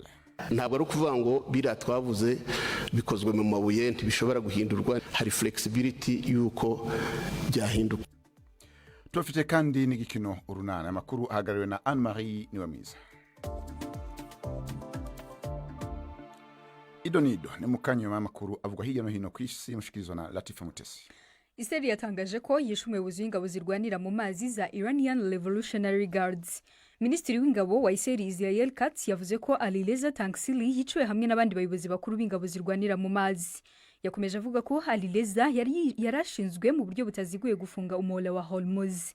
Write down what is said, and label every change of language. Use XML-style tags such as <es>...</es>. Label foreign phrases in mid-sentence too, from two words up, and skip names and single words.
<rw>Ntabwo ari ukuvuga ngo bira twavuze bikozwe mu mabuye ntibishobora guhindurwa, hari flexibility yuko byahinduka. Tufite kandi n'igikino urunana, amakuru ahagariwe na Anne-Marie Niwemiza.</rw> <rn>Idonido ni mukanyo w'amakuru avugwa hirya no hino ku isi, mushikirizwa na Latifa Mutesi.</rn> <rw>Israel yatangaje ko yishe umuyobozi w'ingabo zirwanira mu mazi za Iranian Revolutionary Guards. Minisitiri w'ingabo wa Israel Katz yavuze ko Alireza Tangsili yiciwe hamwe n'abandi bayobozi bakuru b'ingabo zirwanira mu mazi. Yakomeje avuga ko Alireza yarashinzwe mu buryo butaziguye gufunga umuhora wa Hormuz.</rw>